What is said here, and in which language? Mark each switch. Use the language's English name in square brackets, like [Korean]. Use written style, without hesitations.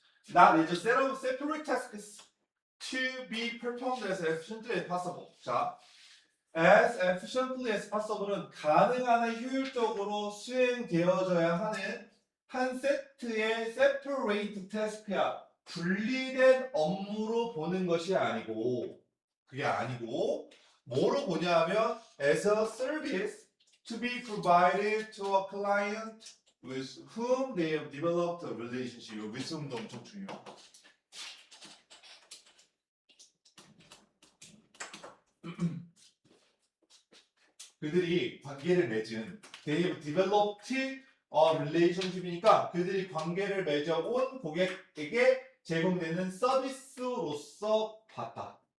[English] Not is a set of separate tasks to be performed as efficiently as possible. [Korean] 자, [English] as efficiently as possible [Korean] 은 가능한 한 효율적으로 수행되어져야 하는 한 세트의 [English] separate task [Korean] 야. 분리된 업무로 보는 것이 아니고, 그게 아니고, 뭐로 보냐 하면 [English] as a service to be provided to a client with whom they have developed a relationship. [Korean] with whom도 엄청 중요해요. 그들이 관계를 맺은 [English] they have developed a relationship [Korean] 이니까 그들이 관계를 맺어온 고객에게 제공되는 서비스로서 봤다.